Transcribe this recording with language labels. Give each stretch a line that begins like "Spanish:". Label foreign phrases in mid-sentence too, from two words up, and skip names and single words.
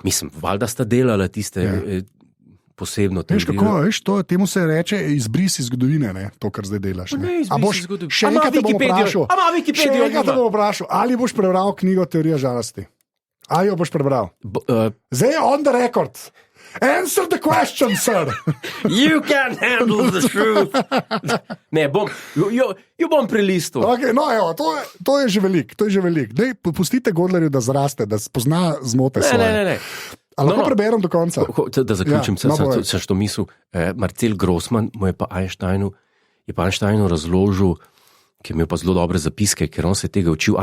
Slovenian: Mislim, valjda sta delala tiste posebno teorijo. Veš, temu se reče izbris iz zgodovine, ne? To, kar zdaj delaš. Še enkrat te bom vprašal, ali boš prebral knjigo Teorija žalosti? Ali jo boš prebral? Zdaj je
English: on the record. Answer the question, sir. You can't handle the truth.
Slovenian: Ne, jo bom prelistil. Okay, no, evo, to je že velik. Dej, pustite Godlerju, da zraste, da spozna zmote svoje. Ne. Ali lahko preberem do konca? Da zaključim, sem što mislil. Marcel Grossman mu je pa Einsteinu razložil, ki je imel pa zelo dobre zapiske, ker on se tega učil.